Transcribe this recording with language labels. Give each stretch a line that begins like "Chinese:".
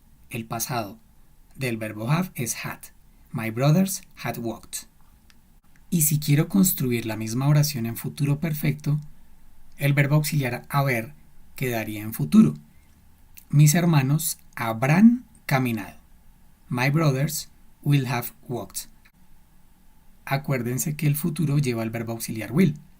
Spanish: El pasado del verbo have es had.
English: My brothers had walked.
Spanish: Y si quiero construir la misma oración en futuro perfecto, el verbo auxiliar haber quedaría en futuro. Mis hermanos habrán caminado.
English: My brothers will have walked.
Spanish: Acuérdense que el futuro lleva el verbo auxiliar will.